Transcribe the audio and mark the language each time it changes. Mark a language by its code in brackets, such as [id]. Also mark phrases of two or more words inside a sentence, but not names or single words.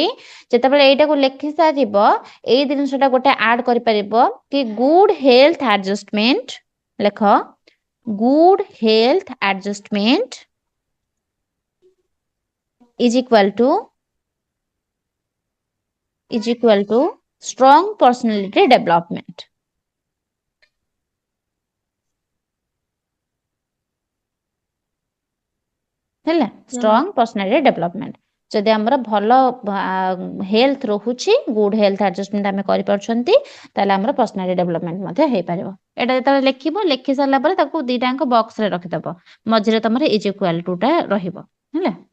[or] ଯେତେବେଳେ ଏଇଟାକୁ ଲେଖି ସାରିବ, ଏଇ ଜିନିଷଟା ଗୋଟେ ଆଡ କରିପାରିବ କି [en] good health adjustment. ଲେଖ good health adjustment is equal to strong personality development. [or] ହେଲା [en] strong personality development [or] ଯଦି ଆମର ଭଲ ହେଲ୍ଥ ରହୁଛି [en] good health adjustment [or] ଆମେ କରିପାରୁଛନ୍ତି ତାହେଲେ ଆମର [en] personality development [or] ମଧ୍ୟ ହେଇପାରିବ ଏଇଟା ଯେତେବେଳେ ଲେଖିବ ଲେଖି ସାରିଲା ପରେ ତାକୁ ଦିଟାଙ୍କ ବକ୍ସରେ ରଖିଦବ ମଝିରେ ତମର [en] is equal to [or] ଟା ରହିବ ହେଲା